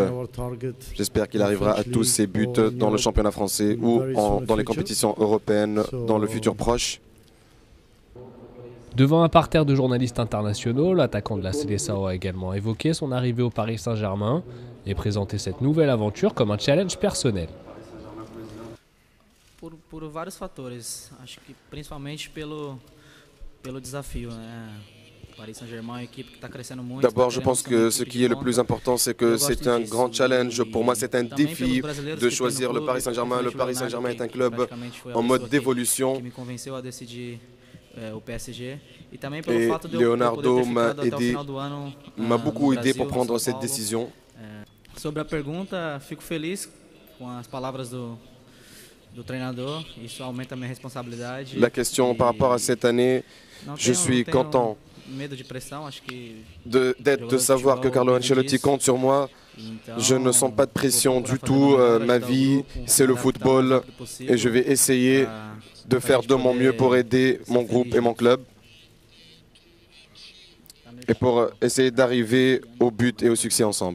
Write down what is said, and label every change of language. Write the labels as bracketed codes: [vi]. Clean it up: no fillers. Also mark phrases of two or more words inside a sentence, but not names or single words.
[fr] J'espère qu'il arrivera à tous ses buts dans le championnat français ou dans les compétitions européennes dans le futur proche. Devant un parterre de journalistes internationaux, l'attaquant de la Seleção a également évoqué son arrivée au Paris Saint-Germain et présenté cette nouvelle aventure comme un challenge personnel. [pt] Por vários fatores, acho que principalmente pelo desafio, né? [fr] Paris Saint-Germain, une équipe qui [pt] está crescendo muito. [fr] D'abord, je pense que ce qui est le plus important, c'est que c'est un grand challenge. Pour moi, c'est un défi de choisir le Paris Saint-Germain. Le Paris Saint-Germain est un club en mode d'évolution. Et Leonardo m'a beaucoup aidé pour prendre cette décision. [pt] Sobre a pergunta, fico feliz com as palavras do treinador, isso aumenta minha responsabilidade. [fr] La question par rapport à cette année, je suis content de savoir que Carlo Ancelotti compte sur moi. Je ne sens pas de pression du tout. Ma vie, c'est le football et je vais essayer de faire de mon mieux pour aider mon groupe et mon club et pour essayer d'arriver au but et au succès ensemble.